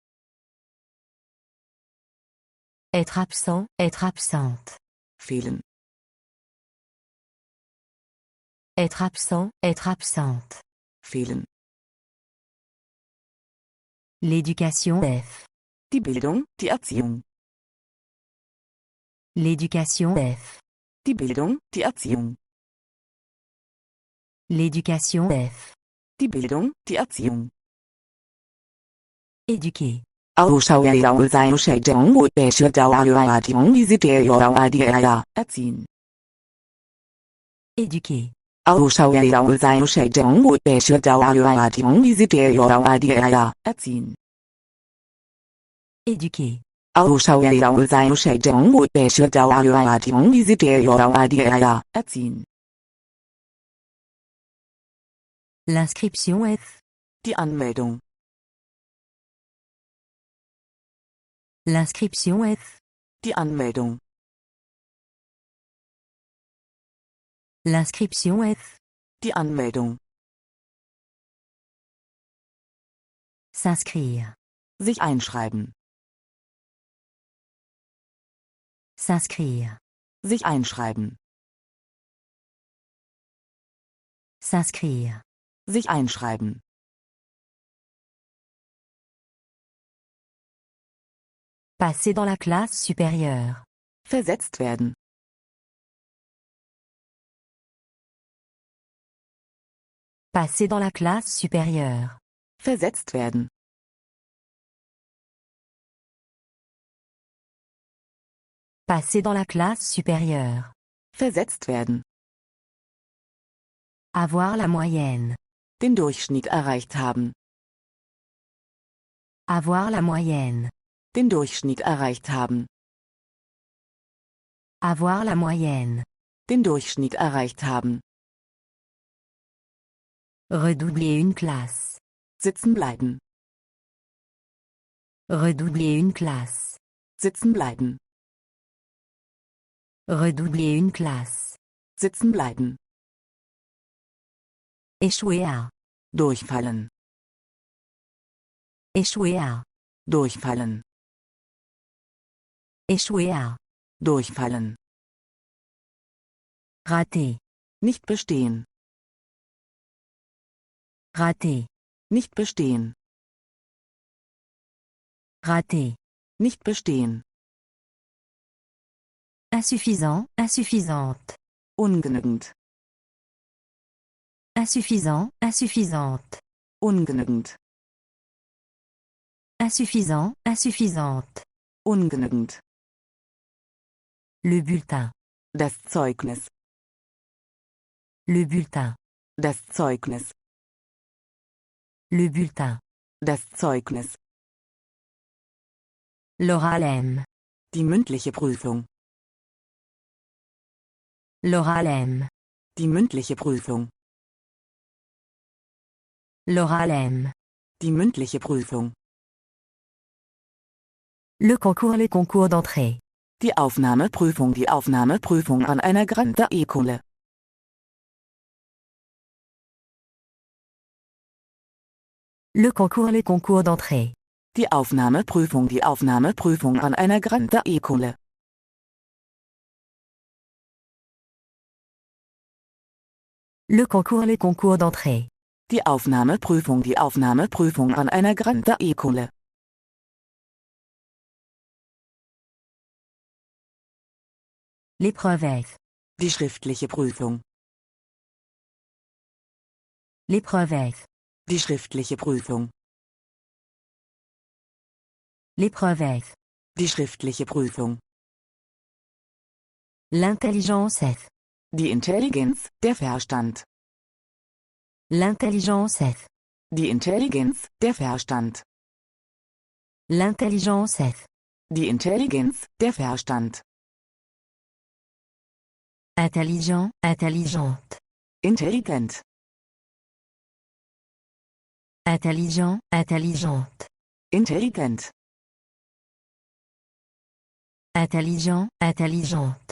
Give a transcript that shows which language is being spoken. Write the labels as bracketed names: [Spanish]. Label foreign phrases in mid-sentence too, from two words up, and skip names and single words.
[French] Être absent, être absente. [German] Fehlen. [French] Être absent, être absente. [German] Fehlen. [French] L'éducation est. [German] Die Bildung, die Erziehung. [French] L'éducation est. [German] Die Bildung, die Erziehung. [French] L'éducation est. [German] Die Bildung, die Erziehung. [French] Éduquer. [German] Erziehen. [French] Éduquer. [German] Erziehen. [French] Éduquer. [German] Erziehen. [French] L'inscription est. [German] Die Anmeldung. [French] L'inscription est. [German] Die Anmeldung. [French] L'inscription est. [German] Die Anmeldung. [French] S'inscrire. [German] Sich einschreiben. [French] S'inscrire. [German] Sich einschreiben. [French] S'inscrire. [German] Sich einschreiben. [French] Passer dans la classe supérieure. [German] Versetzt werden. [French] Passer dans la classe supérieure. [German] Versetzt werden. [French] Passer dans la classe supérieure. [German] Versetzt werden. [French] Avoir la moyenne. [German] Den Durchschnitt erreicht haben. [French] Avoir la moyenne. [German] Den Durchschnitt erreicht haben. [French] Avoir la moyenne. [German] Den Durchschnitt erreicht haben. [French] Redoubler une classe. [German] Sitzen bleiben. [French] Redoubler une classe. [German] Sitzen bleiben. [French] Redoubler une classe. [German] Sitzen bleiben. [French] Échouer à. [German] Durchfallen. [French] Échouer à. [German] Durchfallen. [French] Échouer à. [German] Durchfallen. [French] Rater. [German] Nicht bestehen. [French] Rater. [German] Nicht bestehen. [French] Rater. [German] Nicht bestehen. [French] Insuffisant, insuffisante. [German] Ungenügend. [French] Insuffisant, insuffisante. [German] Ungenügend. [French] Insuffisant, insuffisante. [German] Ungenügend. [French] Le bulletin. [German] Das Zeugnis. [French] Le bulletin. [German] Das Zeugnis. [French] Le bulletin. [German] Das Zeugnis. [French] L'oral M. [German] Die mündliche Prüfung. [French] L'oral M. [German] Die mündliche Prüfung. [French] L'oral M. [German] Die mündliche Prüfung. [French] Le concours d'entrée. [German] Die Aufnahmeprüfung an einer [French] Grande École. Le concours d'entrée. [German] Die Aufnahmeprüfung an einer [French] Grande École. Le concours d'entrée. [German] Die Aufnahmeprüfung an einer [French] Grande École. L'épreuve F. [German] Die schriftliche Prüfung. [French] L'épreuve F. [German] Die schriftliche Prüfung. [French] L'épreuve F. [German] Die schriftliche Prüfung. [French] L'intelligence F. [German] Die Intelligenz, der Verstand. [French] L'intelligence F. [German] Die Intelligenz, der Verstand. [French] L'intelligence F. [German] Die Intelligenz, der Verstand. [French] Intelligent, intelligente. [German] Intelligent. [French] Intelligent, intelligente. [German] Intelligent. [French] Intelligent, intelligente.